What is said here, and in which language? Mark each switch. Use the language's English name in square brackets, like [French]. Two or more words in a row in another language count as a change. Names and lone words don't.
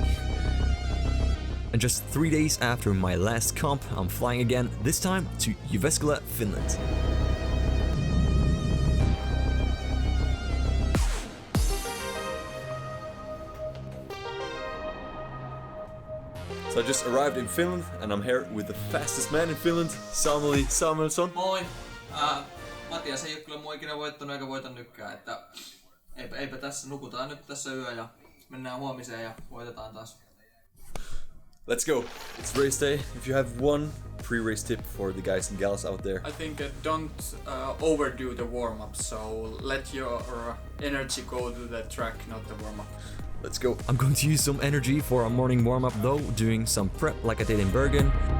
[English] And just 3 days after my last comp, I'm flying again, this time to Jyväskylä, Finland. So I just arrived in Finland and I'm here with the fastest man in Finland, Samuli Samuelsson. [Finnish] Moi! Mathias ei oo kyllä mua ikinä voittanut eikä voita nytkään, että eipä tässä, nukutaan nyt tässä yö ja mennään huomiseen ja voitetaan taas. [English] Let's go! It's race day. If you have one pre-race tip for the guys and gals out there. I think don't overdo the warm-up, so let your energy go to the track, not the warm-up. Let's go! I'm going to use some energy for a morning warm-up though, doing some prep like I did in Bergen.